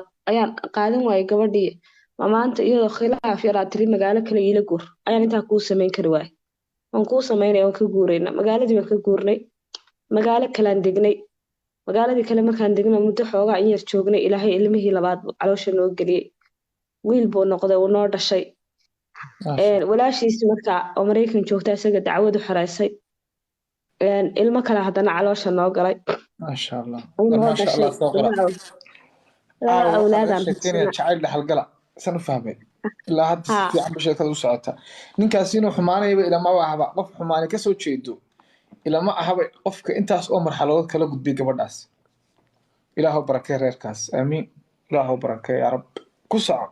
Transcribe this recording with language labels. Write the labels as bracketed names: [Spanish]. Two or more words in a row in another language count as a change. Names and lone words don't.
[Somali] ayaan qaadan waayay gabadhii ma maanta iyadoo khilaaf yaraa tiri magaalo kale iila guur ayaan intaa kuu samayn kari waayay waan kuu samaynay waan ka guurayna magaaladii baan ka guurnay magaalo kalean degnay magaaladii kale markaan degna muddo xoogaa in yar joognay ilaahay ilmihii labaad caloosha noo geliyey wiil buu noqday uu noo dhashay walaashiisi markaa oo maraykan joogta isaga dacwadu xiraysay ilmo kale haddana caloosha noo galay [Arabic] ما شاء الله [Somali] uu noo [Arabic] ما شاء الله [Somali] dhashay سوقرا laba awlaadaan sheekeynaya haysana jacayl dhaxal gala san fahmay ilaa hadda si haa fiican ba sheekada u socota ninkaasi inuu xumaanayba ilama ahaba qof xumaani kasoo jeedo ilama ahaba qofka intaas oo marxaladood kala gudbay gabadhaas ilaahu barakee reerkaas aamiin ilaahu barakee [Arabic] يا رب [Somali] ku soco